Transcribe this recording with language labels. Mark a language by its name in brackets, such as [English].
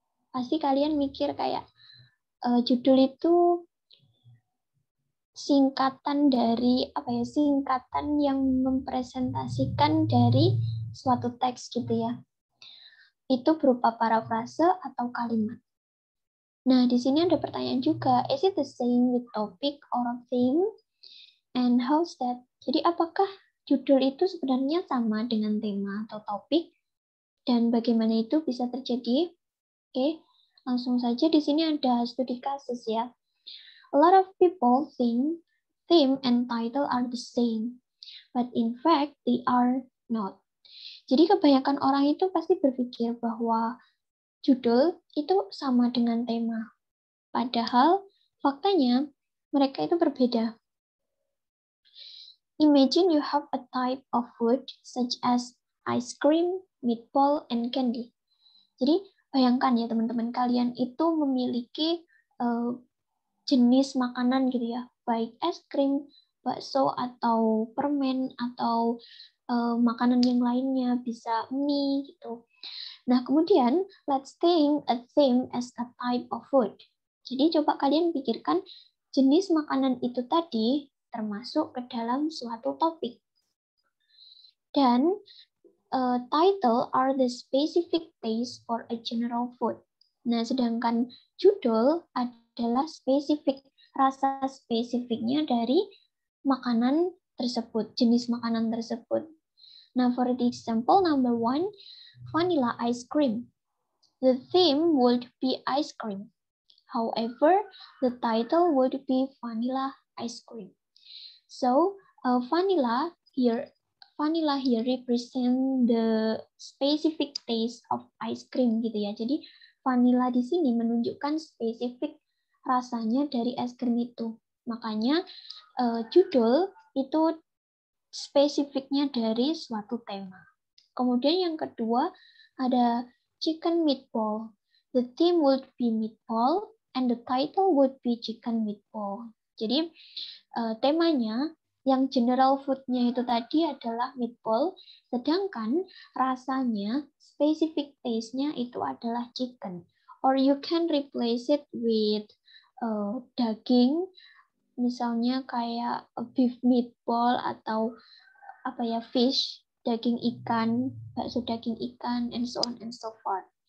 [Indonesian] Pasti kalian mikir kayak judul itu singkatan dari apa ya? Singkatan yang mempresentasikan dari suatu teks gitu ya. Itu berupa parafrase atau kalimat. Nah, di sini ada pertanyaan juga. [English] Is it the same with topic or theme? And how's that? [Indonesian] Jadi apakah judul itu sebenarnya sama dengan tema atau topik? Dan bagaimana itu bisa terjadi? Oke, langsung saja di sini ada studi kasus ya. [English] A lot of people think theme and title are the same, but in fact they are not. [Indonesian] Jadi kebanyakan orang itu pasti berpikir bahwa judul itu sama dengan tema. Padahal faktanya mereka itu berbeda. [English] Imagine you have a type of food such as ice cream, meatball, and candy. [Indonesian] Jadi bayangkan ya teman-teman, kalian itu memiliki jenis makanan gitu ya, baik es krim, bakso, atau permen, atau makanan yang lainnya, bisa mie gitu. Nah kemudian, [English] let's think a theme as a type of food. [Indonesian] Jadi coba kalian pikirkan jenis makanan itu tadi termasuk ke dalam suatu topik. Dan [English] title are the specific taste for a general food. [Indonesian] Nah, sedangkan judul adalah spesifik, rasa spesifiknya dari makanan tersebut, jenis makanan tersebut. Nah, [English] for the example number 1, vanilla ice cream. The theme would be ice cream. However, the title would be vanilla ice cream. So, vanilla here represent the specific taste of ice cream [Indonesian] gitu ya. Jadi vanilla di sini menunjukkan spesifik rasanya dari es krim itu. Makanya judul itu spesifiknya dari suatu tema. Kemudian yang kedua ada chicken meatball. [English] The theme would be meatball and the title would be chicken meatball. [Indonesian] Jadi temanya yang general food-nya itu tadi adalah meatball, sedangkan rasanya, specific taste-nya itu adalah chicken. [English] Or you can replace it with daging, [Indonesian] misalnya kayak [English] beef meatball [Indonesian] atau apa ya, [English] fish, [Indonesian] daging ikan, bakso daging ikan, [English] and so on and so forth.